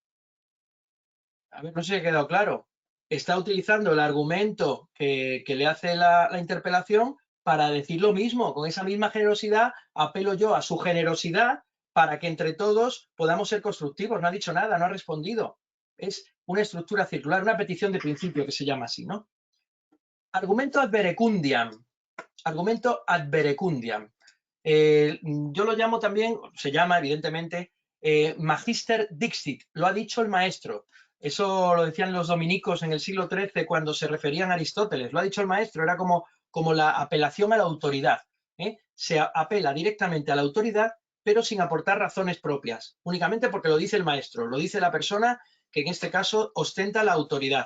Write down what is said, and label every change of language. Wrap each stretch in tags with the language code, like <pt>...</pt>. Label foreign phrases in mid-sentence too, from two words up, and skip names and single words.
<es>A ver, no sé si ha quedado claro. Está utilizando el argumento que le hace la interpelación para decir lo mismo. Con esa misma generosidad apelo yo a su generosidad para que entre todos podamos ser constructivos. No ha dicho nada, no ha respondido. Es una estructura circular, una petición de principio que se llama así, ¿no?</es> <la>Argumento ad verecundiam. Argumento ad verecundiam.</la> <es>Yo lo llamo también, se llama evidentemente,</es> <la>magister dixit.</la> <es>Lo ha dicho el maestro. Eso lo decían los dominicos en el siglo XIII cuando se referían a Aristóteles. Lo ha dicho el maestro, era como la apelación a la autoridad. Se apela directamente a la autoridad, pero sin aportar razones propias, únicamente porque lo dice el maestro, lo dice la persona que en este caso ostenta la autoridad.</es>